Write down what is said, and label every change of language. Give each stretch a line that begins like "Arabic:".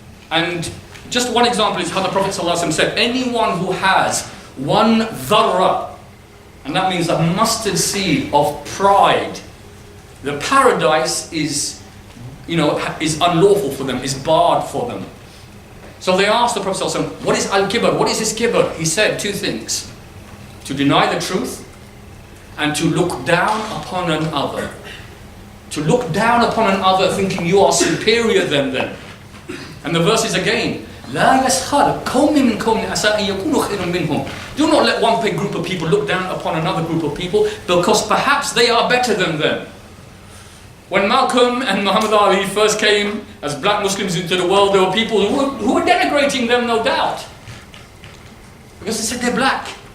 English: And just one example is how the Prophet ﷺ said, anyone who has one dharra, and that means a mustard seed of pride, the paradise is, is unlawful for them, is barred for them. So they asked the Prophet ﷺ, what is al-kibr? What is this kibr? He said two things: to deny the truth and to look down upon another. To look down upon another thinking you are superior than them. And the verse is again,
Arabic: لا يسخر قوم من قوم عسى أن يكونوا خيرا منهم.
English: Do not let one group of people look down upon another group of people because perhaps they are better than them. When Malcolm and Muhammad Ali first came as black Muslims into the world, there were people who were denigrating them, no doubt. Because they said they're black.